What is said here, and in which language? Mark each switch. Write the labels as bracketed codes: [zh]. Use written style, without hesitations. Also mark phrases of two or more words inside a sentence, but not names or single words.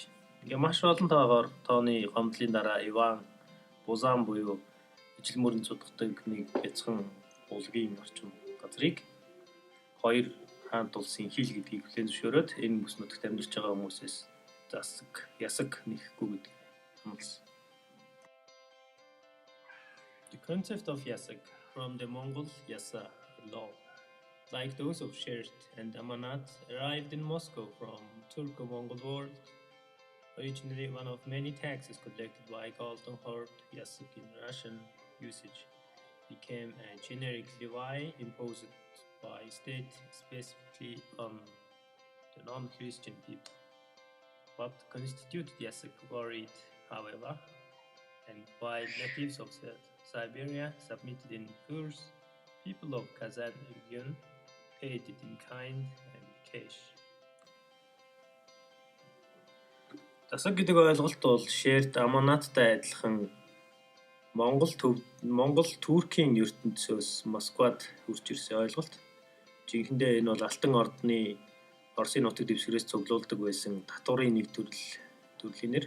[mn] Ингээ маш олон тооны гомдлын дараа Иван Бузан буюу ижил мөрөнд судгадаг нэг бяцхан улгийн орчим газрыг хоёр хаант улсын хил гэдгийг хүлээн зөвшөөрөөд энэ бүс нутагт амьдарч байгаа хүмүүсээс Ясаг нэхэхгүй гэдэг хамласан. [en] The concept of Yasak from the Mongol Yasa law, like those of Shert and Amanat, arrived in Moscow from Turco-Mongol world. Originally one of many taxes collected by Golden Horde, Yasak in Russian usage became a generic levy imposed by state specifically on the non-Christian people. What constituted Yasak varied, however, and while natives of Siberia submitted in furs, people of Kazan region paid it in kind and cash. [mn] Ясаг гэдэг ойлголт бол Шерт Аманаттай адилхан Монгол Туркийн ертөнцөөс Москвад хурж ирсэн ойлголт. Жинхэнэ энэ бол Алтан ордны Оросын нутаг дэвсгэрээс цуглуулдаг байсан татварын нэг төрлийн нэр.